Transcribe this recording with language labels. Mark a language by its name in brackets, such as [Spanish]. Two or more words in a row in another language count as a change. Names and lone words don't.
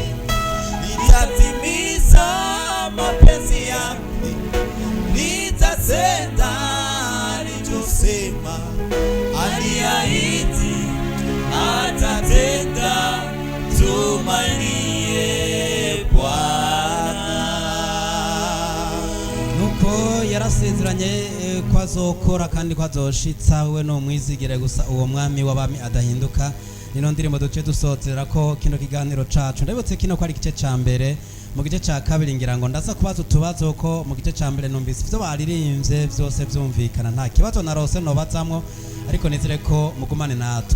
[Swahili] Litatimiza mapenzi yake, litatenda alichosema. Aliahidi atatenda, tumainie Bwana. [Rundi] nuko yarasezeranye ko azokora kandi ko azoshitsa. we no mwizigire gusa uwo mwami w'abami adahinduka. nino ndirimbo duce dusozera ko kino kiganiro cacu. ndabutse kino ko ari igice ca mbere. mu gice ca kabiri ngira ngo ndaza kubaza utubazo ko mu gice ca mbere numvise ivyo baririmbye vyose vyumvikana, nta kibazo narose nobazamwo, ariko nizere ko mugumane natwe.